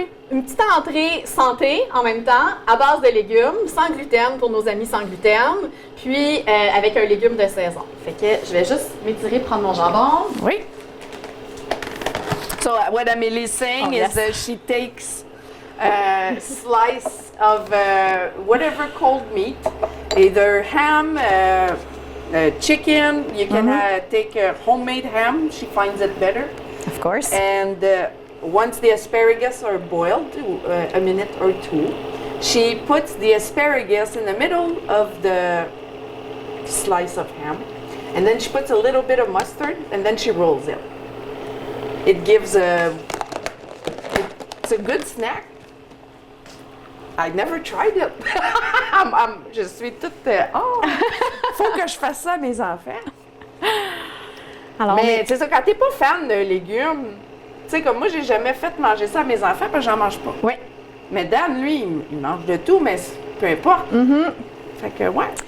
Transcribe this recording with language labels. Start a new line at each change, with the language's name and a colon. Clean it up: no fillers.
French: Une petite entrée santé en même temps, à base de légumes, sans gluten pour nos amis sans gluten, puis avec un légume de saison. Fait que je vais juste m'étirer, prendre mon jambon. Oui.
English: So what Amélie is saying is that she takes a slice of whatever cold meat, either ham, chicken. You can take homemade ham. She finds it better. Of course. And once the asparagus are boiled, a minute or 2, she puts the asparagus in the middle of the slice of ham, and then she puts a little bit of mustard, and then she rolls it. It gives it's a good snack. I never tried it.
French: Je suis toute, faut que je fasse ça à mes enfants. Alors, mais c'est ça, quand t'es pas fan de légumes, tu sais, comme moi, j'ai jamais fait manger ça à mes enfants parce que j'en mange pas. Oui. Mais Dan, lui, il mange de tout, mais peu importe. Fait que, ouais.